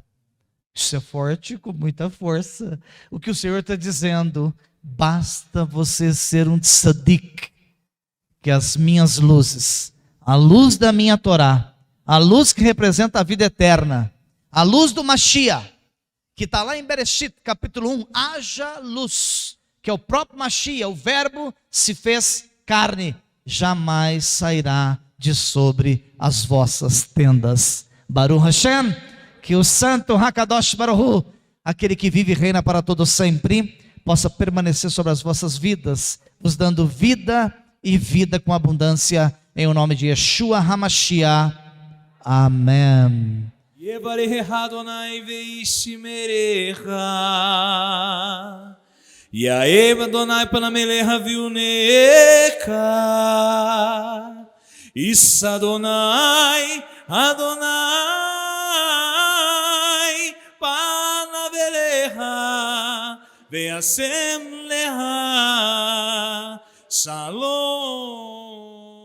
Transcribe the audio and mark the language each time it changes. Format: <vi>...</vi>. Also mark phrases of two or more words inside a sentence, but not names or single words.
<pt>Isso é forte, com muita força. O que o Senhor está dizendo: basta você ser um tzadik, que as minhas luzes, a luz da minha Torá, a luz que representa a vida eterna, a luz do Mashiach, que está lá em Bereshit, capítulo 1, haja luz, que é o próprio Mashiach, o verbo se fez carne, jamais sairá de sobre as vossas tendas.</pt> <he>ברוך השם,</he> <pt>que o santo</pt> <he>הקדוש ברוך הוא,</he> <pt>aquele que vive e reina para todo sempre, possa permanecer sobre as vossas vidas, vos dando vida e vida com abundância, em o nome de Yeshua HaMashiach. Amém.</pt> <he>יברך אדוני וישמרך, יאהב אדוני פניו אליך ויונק, יישא אדוני פניו אליך וישם לך שלום.</he>